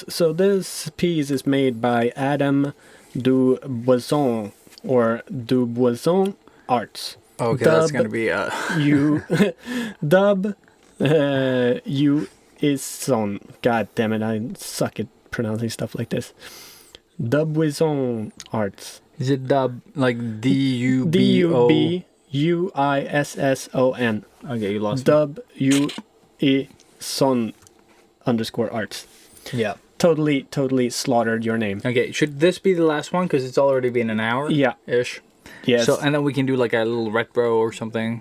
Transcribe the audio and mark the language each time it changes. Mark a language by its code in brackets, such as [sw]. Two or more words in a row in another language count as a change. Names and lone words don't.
[en] So this piece is made by Adam Duboison or Duboison Arts. Okay, that's Dub- gonna be You Dub you is on. God damn it, I suck at pronouncing stuff like this. Dubuisson Arts. Is it dub like D-U-B-O? D-U-B-U-I-S-S-O-N. Okay, you lost me. W-E-Son _ Arts. Yeah. Totally slaughtered your name. Okay, should this be the last one? Because it's already been an hour? Yeah. Ish. Yes. So, and then we can do like a little retro or something